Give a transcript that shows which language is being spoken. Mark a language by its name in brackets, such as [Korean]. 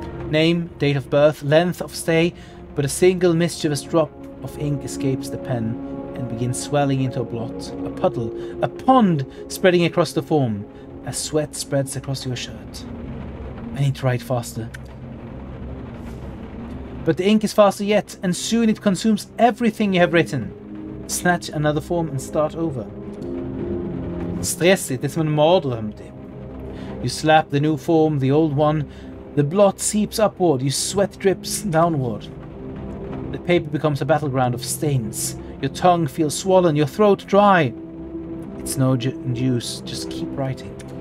[English] Name, date of birth, length of stay, but a single mischievous drop of ink escapes the pen and begins swelling into a blot, a puddle, a pond spreading across the form as sweat spreads across your shirt. I need to write faster. But the ink is faster yet, and soon it consumes everything you have written. Snatch another form and start over. [Swedish] Stressigt, det är som en mardröm typ. [English] You slap the new form, the old one. The blot seeps upward, your sweat drips downward. The paper becomes a battleground of stains. Your tongue feels swollen, your throat dry. It's no use, just keep writing.